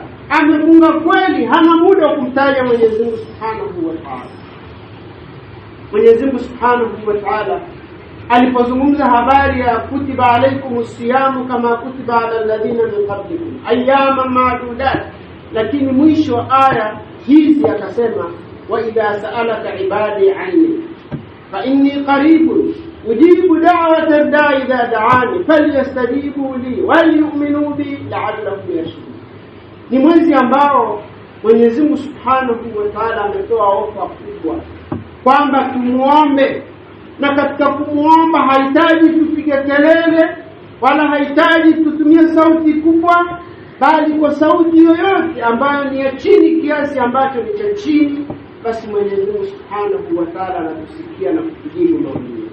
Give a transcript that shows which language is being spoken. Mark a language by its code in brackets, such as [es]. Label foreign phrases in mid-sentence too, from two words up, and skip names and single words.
[sw] Amefunga kweli, hana muda wa kumtaja Mwenyezi Mungu [ar] سبحانه وتعالى. [sw] Mwenyezi Mungu [ar] سبحانه وتعالى [sw] alipozungumza habari ya [ar] كتب عليكم الصيام كما كتب على الذين من قبلكم أياما معدودات, [sw] lakini mwisho wa aya hizi akasema [ar] وإذا سألك عبادي عني فإني قريب أجيب دعوة الداع إذا دعان فليستجيبوا لي وليؤمنوا بي لعلهم يرشدون. [sw] Ni mwezi ambao Mwenyezi Mungu [ar] سبحانه وتعالى [sw] ametoa ofa kubwa kwamba tumuombe, na katika kumuomba hahitaji tupige kelele wala hahitaji tutumie sauti kubwa, bali kwa sauti yoyote ambayo ni ya chini kiasi ambacho ni cha chini, basi Mwenyezi Mungu [ar] سبحانه وتعالى [sw] anatusikia na kutujibu maombi.